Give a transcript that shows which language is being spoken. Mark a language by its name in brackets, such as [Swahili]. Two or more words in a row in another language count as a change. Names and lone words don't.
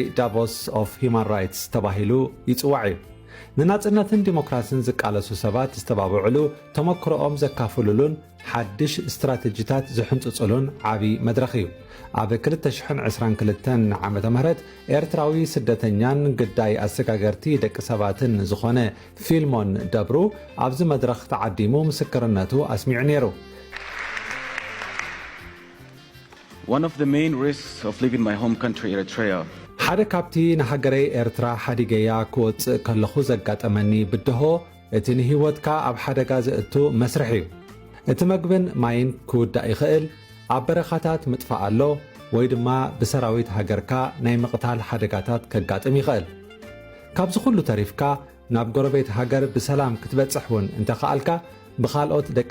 [Tigrinya] ዳቮስ ኦፍ ሂማን ራይትስ ተባሂሉ ይጽዋዕ እዩ ንናጽነትን ዲሞክራሲን ዝቃለሱ ሰባት ዝተባብዕሉ ተመክሮኦም ዘካፍሉሉን ሓድሽ ስትራቴጂታት ዝሕንፅፅሉን ዓብዪ መድረኽ እዩ ኣብ 2022 ዓመተ ምህረት ኤርትራዊ ስደተኛን ግዳይ ኣሰጋገርቲ ደቂ ሰባትን ዝኾነ ፊልሞን ደብሩ ኣብዚ መድረኽ ተዓዲሙ ምስክርነቱ ኣስሚዑ ነይሩ [English] One of the main risks of leaving my home country, Eritrea, [Tigrinya] ሓደ ካብቲ ንሃገረይ ኤርትራ ሓዲገያ ክወፅእ ከለኹ ዘጋጠመኒ ብድሆ እቲ ንህይወትካ ኣብ ሓደጋ ዘእቱ መስርሕ እዩ እቲ መግብን ማይን ክውዳእ ይኽእል ኣብ በረኻታት ምጥፋእ ኣሎ ወይ ድማ ብሰራዊት ሃገርካ ናይ ምቕታል ሓደጋታት ከጋጥም ይኽእል ካብዚ ኩሉ ተሪፍካ ናብ ጎረቤት ሃገር ብሰላም ክትበፅሕ እውን እንተኸኣልካ ብኻልኦት ደቂ